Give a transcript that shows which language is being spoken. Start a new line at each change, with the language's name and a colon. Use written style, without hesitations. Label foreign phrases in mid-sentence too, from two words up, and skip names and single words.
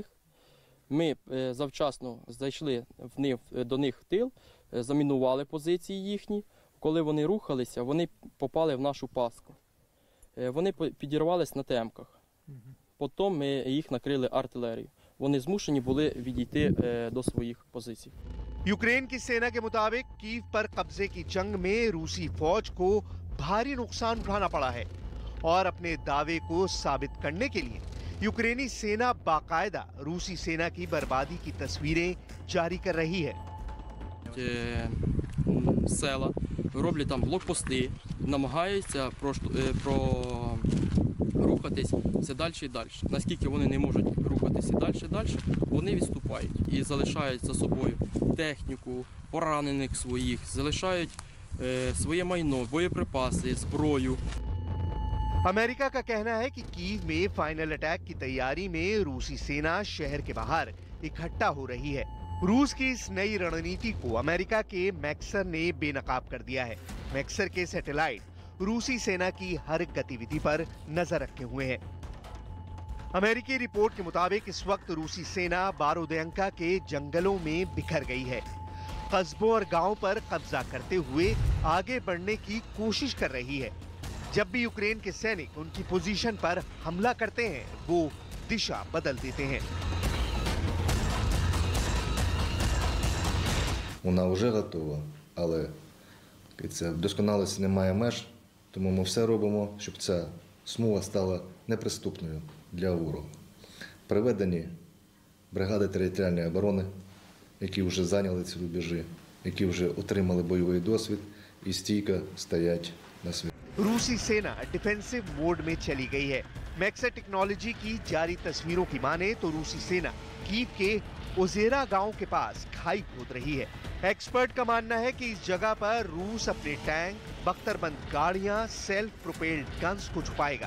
Ukrainian: Ми завчасно зайшли до них в тил, замінували позиції їхні. Коли вони рухалися, вони попали в нашу пастку. Вони підірвались на темках. Потім ми їх накрили артилерією. Вони змушені були відійти до своїх позицій.
Hindi: यूक्रेन की सेना के मुताबिक कीव पर कब्जे की जंग में रूसी फौज को भारी नुकसान उठाना पड़ा है। और अपने दावे को साबित करने के लिए यूक्रेनी सेना बाकायदा रूसी सेना की बर्बादी की तस्वीरें जारी कर रही है।
Ukrainian: Села роблять там блокпости, намагаються рухатись все далі і далі. Наскільки вони не можуть рухатися далі і далі, вони відступають і залишають за собою техніку, поранених своїх, залишають своє майно, боєприпаси, зброю.
Hindi: अमेरिका का कहना है कि कीव में
English: final attack
Hindi: की तैयारी में रूसी सेना शहर के बाहर इकट्ठा हो रही है। रूस की इस नई रणनीति को अमेरिका के मैक्सर ने बेनकाब कर दिया है। मैक्सर के सैटेलाइट रूसी सेना की हर गतिविधि पर नजर रखे हुए हैं। अमेरिकी रिपोर्ट के मुताबिक इस वक्त रूसी सेना बारोदेंका के जंगलों में बिखर गई है। कस्बों और गांवों पर कब्जा करते हुए आगे बढ़ने की कोशिश कर रही है। जब भी यूक्रेन के सैनिक उनकी पोजीशन पर हमला करते हैं, वो दिशा बदल देते हैं।
Ukrainian: Вона вже готова, але вдосконалості немає меж, тому ми все робимо, щоб ця смуга стала неприступною для ворога. Приведені бригади територіальної оборони, які вже зайняли ці рубежі, які вже отримали бойовий досвід і стійко стоять на світі.
Hindi: रूसी सेना
English: defensive mode
Hindi: में चली गई है। मैक्सा टेक्नोलॉजी की जारी तस्वीरों की माने तो रूसी सेना कीव के ओजेरा गांव के पास खाई खोद रही है। एक्सपर्ट का मानना है कि इस जगह पर रूस अपने टैंक, बख्तरबंद गाड़ियां,
English: self propelled guns
Hindi: को छुपाएगा।